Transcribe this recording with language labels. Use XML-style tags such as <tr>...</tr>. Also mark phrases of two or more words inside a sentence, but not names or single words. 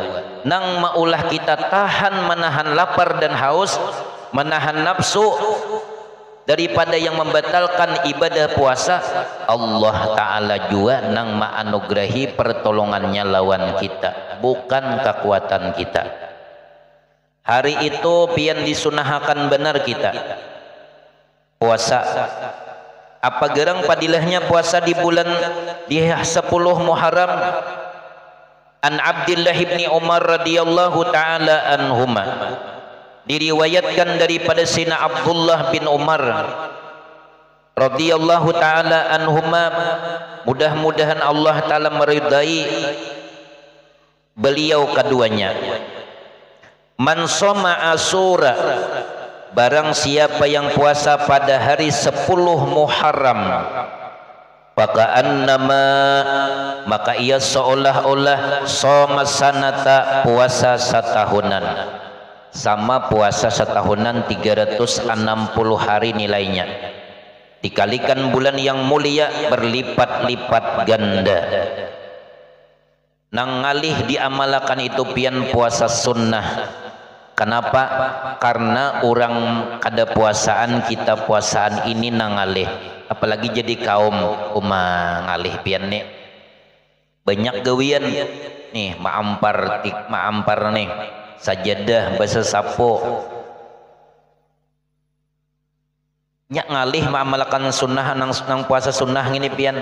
<bjn>Nang maulah kita tahan menahan lapar dan haus, menahan nafsu daripada yang membatalkan ibadah puasa, Allah Ta'ala jua nang ma'anugrahi pertolongannya lawan kita, bukan kekuatan kita. Hari itu pian disunahkan benar kita puasa. Apa gerang padilahnya puasa di bulan di 10 Muharram?</bjn> <ar>عن عبد الله بن عمر رضي الله تعالى عنهما,</ar> <id>diriwayatkan daripada Sina Abdullah bin Umar</id> <ar>رضي الله تعالى عنهما,</ar> <id>mudah-mudahan Allah taala meridai beliau keduanya.</id> <ar>من صام عاشوراء,</ar> <id>barang siapa yang puasa pada hari 10 Muharram, maka ia seolah-olah</id> <ar>صام سنة,</ar> <id>puasa setahunan, sama puasa setahunan 360 hari nilainya, dikalikan bulan yang mulia berlipat-lipat ganda.</id> <bjn>Nang ngalih diamalkan itu pian puasa sunnah.</bjn> <id>Kenapa?</id> <bjn>Karena orang kada puasaan, kita puasaan ini nangalih, apalagi jadi kaum ngalih pian nih banyak gawian nih, maampar nih sajadah bahasa sapo nyak ngalih maamalkan sunnah nang puasa sunnah ini pian.</bjn>